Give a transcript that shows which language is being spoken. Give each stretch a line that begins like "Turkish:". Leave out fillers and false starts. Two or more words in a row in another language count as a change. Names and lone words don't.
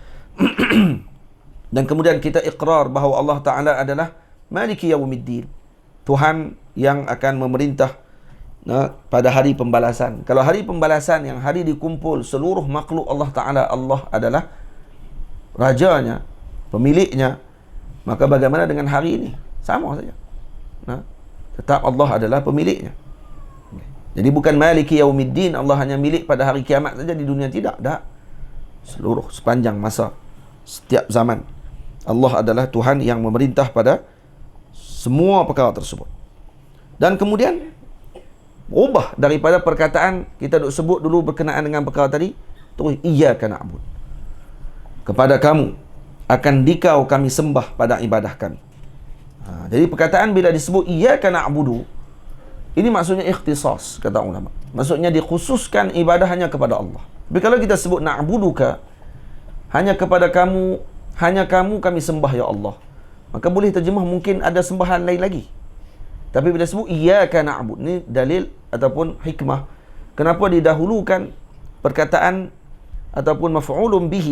Malay: Dan kemudian kita iqrar bahawa Allah taala adalah
Arabic: مالك يوم الدين,
Malay: Tuhan yang akan memerintah pada hari pembalasan. Kalau hari pembalasan yang hari dikumpul seluruh makhluk Allah taala, Allah adalah rajanya, pemiliknya, maka bagaimana dengan hari ini? Sama saja. Tetap Allah adalah pemiliknya. Jadi bukan
Arabic: مالك يوم الدين,
Malay: Allah hanya milik pada hari kiamat saja, di dunia tidak. Seluruh sepanjang masa, setiap zaman, Allah adalah Tuhan yang memerintah pada semua perkara tersebut. Dan kemudian ubah daripada perkataan kita duk sebut dulu berkenaan dengan perkara tadi, terus
Arabic: إياك نعبد,
Malay: kepada kamu akan dikau kami sembah pada ibadah kami. Jadi perkataan bila disebut
Arabic: إياك نعبد,
Malay: ini maksudnya ikhtisas, kata ulama. Maksudnya dikhususkan ibadah hanya kepada Allah. Tapi kalau kita sebut na'buduka, hanya kepada kamu, hanya kamu kami sembah ya Allah, maka boleh terjemah mungkin ada sembahan lain lagi. Tapi bila sebut
Arabic: إياك نعبد,
Malay: ni dalil ataupun hikmah kenapa didahulukan perkataan ataupun
Arabic: مفعول به.